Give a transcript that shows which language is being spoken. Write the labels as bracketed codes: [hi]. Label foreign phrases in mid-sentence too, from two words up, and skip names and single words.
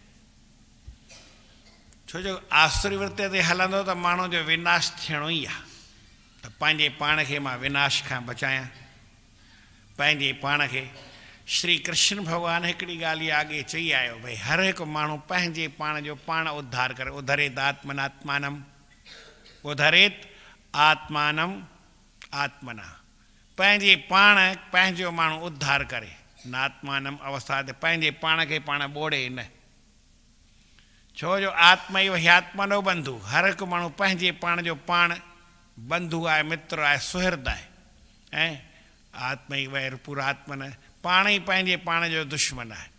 [sd] छो जो आसुरी वृत्ति ते हलंदो त माण्हू जो विनाश थियणो ई आहे। त पंहिंजे पाण खे मां विनाश खां बचायां, पंहिंजे पाण खे। श्री कृष्ण भॻवानु हिकिड़ी ॻाल्हि इहा अॻे चई आयो भई हर हिकु माण्हू पंहिंजे पाण जो पाण उद्धार करे। [sa] उद्धरेत आत्मनात्मानम, उद्धरेत आत्मानम आत्मना, [sd] पंहिंजे पाण पंहिंजो माण्हू उद्धार करे। नात्मानम अवस्था ते पंहिंजे पाण खे पाण ॿोड़े न। छो जो आत्मा इहो [sa] ह्यात्मनो बंधु, [sd] हर हिकु माण्हू पंहिंजे पाण जो पाण बंधु आहे, मित्र आहे, सुहृद आहे। ऐं आत्मा ई वैर पुरात्मन, पाण ई पंहिंजे पाण जो दुश्मन आहे।